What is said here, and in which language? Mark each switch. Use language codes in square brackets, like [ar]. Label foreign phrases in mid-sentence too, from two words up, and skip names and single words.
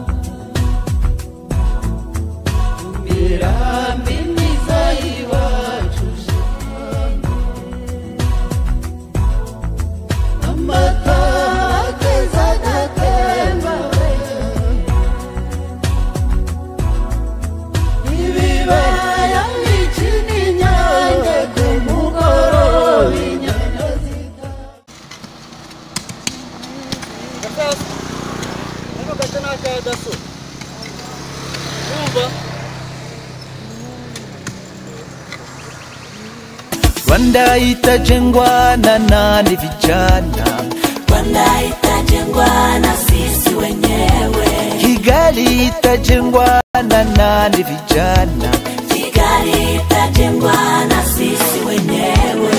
[rw] imirambi myiza y'iwacu shenge, amata akeza agatemba ibibaya bikina inyange ku mugoroba inyana zita. Hano gace ni aka daso. Urumva? [sw] Rwanda itajengwa na nani vijana, Rwanda itajengwa na sisi wenyewe, Kigali itajengwa na nani vijana, Kigali itajengwa na sisi wenyewe,